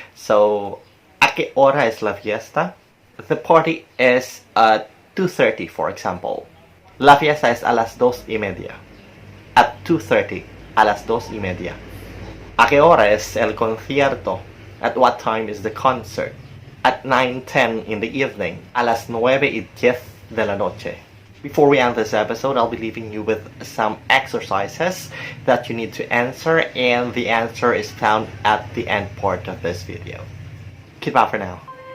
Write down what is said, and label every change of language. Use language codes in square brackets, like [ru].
[es] So, ¿a qué hora es la fiesta? [en] The party is at 2:30, for example. [es] La fiesta es a las 2:30. [en] At 2:30, [es] a las 2:30. ¿A qué hora es el concierto? [en] At what time is the concert? At 9:10 in the evening, [es] a las 9:10 de la noche. [en] Before we end this episode, I'll be leaving you with some exercises that you need to answer, and the answer is found at the end part of this video. Goodbye for now.